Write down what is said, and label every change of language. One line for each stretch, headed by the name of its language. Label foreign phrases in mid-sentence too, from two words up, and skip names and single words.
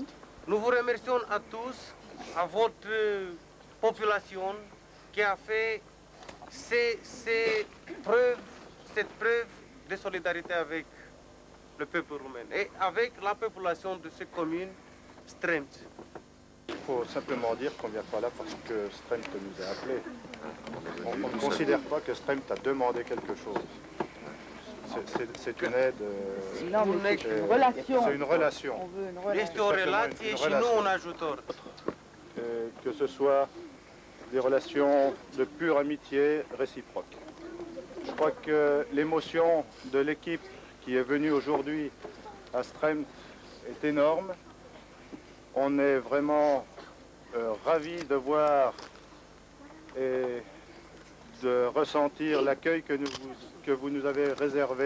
French: Nous vous remercions à tous, à votre population qui a fait cette preuve de solidarité avec le peuple roumain et avec la population de cette commune, Stremt. Il faut simplement dire qu'on ne vient pas là parce que Stremt nous a appelés. On ne considère pas que Stremt a demandé quelque chose. C'est une aide. C'est une relation. C'est une relation. On veut une relation.
Romanian: Este o relație și nu un ajutor.
French: Que ce soit des relations de pure amitié réciproque. Je crois que l'émotion de l'équipe qui est venue aujourd'hui à Stremt est énorme. On est vraiment ravis de voir et de ressentir l'accueil que vous nous avez réservé.